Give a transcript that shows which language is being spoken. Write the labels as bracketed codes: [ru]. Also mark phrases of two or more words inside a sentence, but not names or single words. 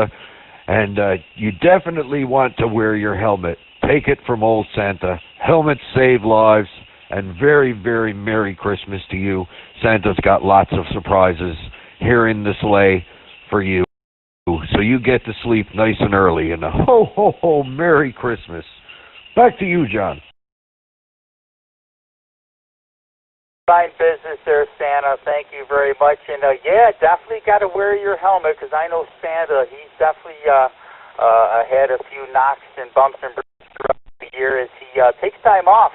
[en] And you definitely want to wear your helmet. Take it from old Santa. Helmets save lives. And very Merry Christmas to you. Santa's got lots of surprises here in the sleigh for you. So you get to sleep nice and early. And a ho, ho, ho, Merry Christmas. Back to you, John. Fine business there, Santa. Thank you very much. And yeah, definitely got to wear your helmet because I know Santa. He's definitely had a few knocks and bumps and bruises throughout the year as he takes time off.